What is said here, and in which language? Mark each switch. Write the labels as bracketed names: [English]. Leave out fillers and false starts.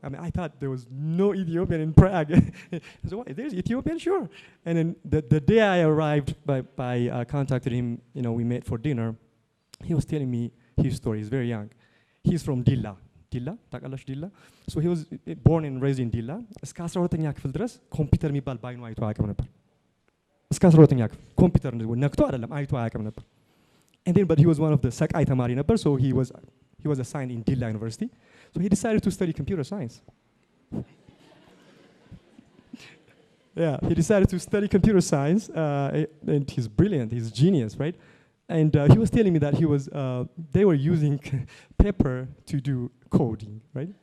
[English] I mean, I thought there was no Ethiopian in Prague. I said, what, there's Ethiopian? Sure. And then the day I arrived, I contacted him. We met for dinner. He was telling me his story. He's very young. He's from Dilla. [Amharic] ታውቃላችሁ ዲላ? [English] So he was born and raised in Dilla. [Amharic] እስከ 12ኛ ክፍል ድረስ ኮምፒውተር የሚባል ባይኑ አይቶ አያውቅም ነበር። እስከ 12ኛ ክፍል ኮምፒውተር ነክቶ አይደለም አይቶ አያውቅም ነበር። [English] And then, but he was one of the [Amharic] ሰቃይ ተማሪ ነበር. [English] So he was assigned in Dilla University. So he decided to study computer science. Yeah, he decided to study computer science, and he's brilliant. He's genius, right? And he was telling me that they were using paper to do coding, right?